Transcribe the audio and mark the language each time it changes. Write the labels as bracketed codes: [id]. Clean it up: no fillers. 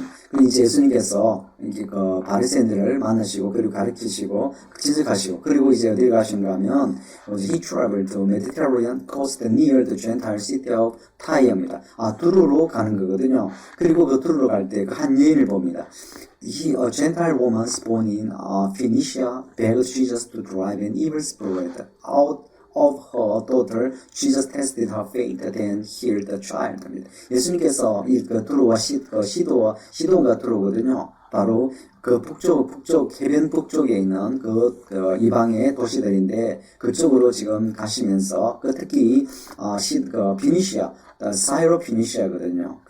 [ko] 그리고 이제 예수님께서 바리새인들을 만나시고 그리고 가르치시고 지적하시고 그리고 이제 어디를 가신가 하면 [en] He traveled to Mediterranean coast near the Gentile city of Tyre [ko] 입니다. 두로로 가는 거거든요. 그리고 그 두로로 갈 때 그 한 여인을 봅니다. [en] A Gentile woman born in Phoenicia begged Jesus to drive an evil spirit out of her daughter. Jesus tested her faith, then healed the child. [ko] 예수님께서 두로와 시돈과 두로거든요. 바로 그 해변 북쪽에 있는 이방의 도시들인데, 그쪽으로 지금 가시면서, 특히, 피니시아, 사이로피니시아거든요.